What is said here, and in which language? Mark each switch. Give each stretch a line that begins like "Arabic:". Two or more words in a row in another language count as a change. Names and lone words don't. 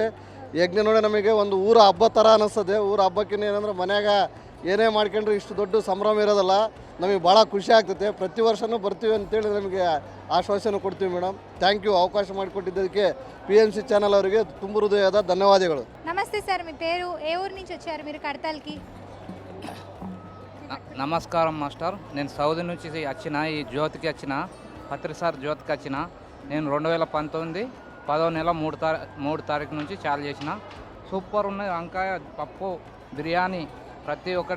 Kannada: ಯಜ್ಞ ನೋಡಿ ನಮಗೆ ಒಂದು ಊರ ಹಬ್ಬ ಥರ ಅನ್ನಿಸ್ತದೆ. ಊರ ಹಬ್ಬಕ್ಕಿಂತ ಏನಂದ್ರೆ ಮನ್ಯಾಗ ಏನೇ ಮಾಡ್ಕೊಂಡ್ರೆ ಇಷ್ಟು ದೊಡ್ಡ ಸಂಭ್ರಮ ಇರೋದಲ್ಲ. ನಮಗೆ ಭಾಳ ಖುಷಿ ಆಗ್ತೈತೆ. ಪ್ರತಿ ವರ್ಷವೂ ಬರ್ತೀವಿ ಅಂತೇಳಿ ನಮಗೆ ಆಶ್ವಾಸನೆ ಕೊಡ್ತೀವಿ ಮೇಡಮ್.
English: thank you.
Kannada: ಅವಕಾಶ ಮಾಡಿಕೊಟ್ಟಿದ್ದಕ್ಕೆ PMC ಚಾನಲ್ ಅವರಿಗೆ ತುಂಬ ಹೃದಯದ ಧನ್ಯವಾದಗಳು.
Telugu: నమస్తే సార్. మీ పేరు? ఏ ఊరు నుంచి వచ్చారు మీరు కడతాల్కి? నమస్కారం మాస్టర్. నేను సౌదీ నుంచి వచ్చిన, ఈ జ్యోతికి వచ్చిన, పత్రిసార్ జ్యోతికి వచ్చిన. నేను 2019 10వ నెల 3 తారీఖు నుంచి చాలు చేసిన. సూపర్ ఉన్నాయి. వంకాయ, పప్పు, బిర్యానీ ప్రతి ఒక్కటి.